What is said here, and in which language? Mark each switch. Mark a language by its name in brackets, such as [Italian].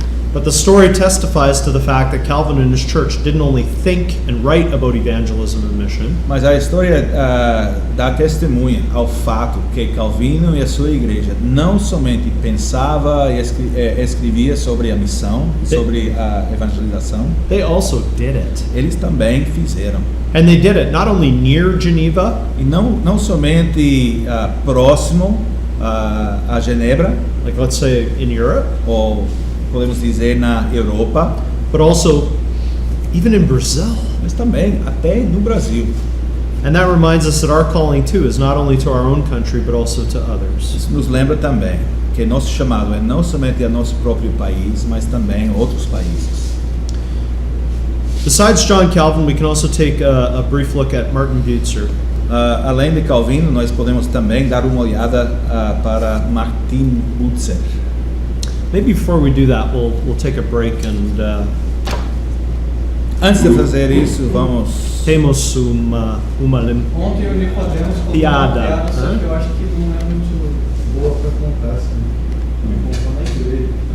[English] But the story testifies to the fact that Calvin and his church didn't only think and write about evangelism and mission, [Portuguese] Mas a história dá testemunha ao fato que Calvino e a sua igreja não somente pensava e escrevia sobre a missão, sobre a evangelização, [English] they also did it. [Portuguese] eles também fizeram. [English] And they did it not only near Geneva, [Portuguese] E não somente próximo a Genebra, [English] like let's say in Europe, [Portuguese] ou podemos dizer na Europa, [English] but also even in Brazil. [Portuguese] mas também até no Brasil. [English] And that reminds us that our calling too is not only to our own country but also to others. [Portuguese] Isso nos lembra também que nosso chamado é não somente a nosso próprio país, mas também outros países. [English] Besides John Calvin, we can also take a brief look at Martin Butzer. [Portuguese] Além de Calvino, nós podemos também dar uma olhada para Martin Butzer. [English] Maybe before we do that, we'll take a break and [Portuguese] Antes de fazer isso, vamos... Temos uma Ontem eu li Podemos contar Piada, uma piada, só né? que eu acho que não é muito boa para contar, assim. Me contou na igreja.